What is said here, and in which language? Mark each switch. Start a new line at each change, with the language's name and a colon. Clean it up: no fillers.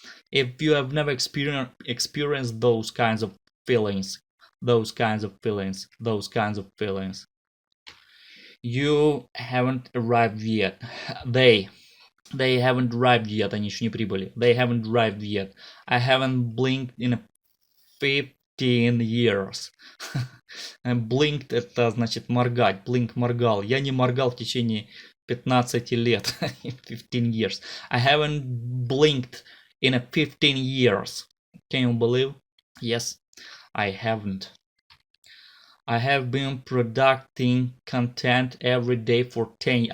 English: If you have never experienced those kinds of feelings, you haven't arrived yet. They haven't arrived yet.
Russian: Они еще не прибыли.
English: They haven't arrived yet. I haven't blinked in 15 years.
Russian: Blinked это значит моргать. Blink моргал. Я не моргал в течение 15 лет.
English: 15 years. I haven't blinked in 15 years. Can you believe? Yes, I haven't. I have been producing content every day for 10 years.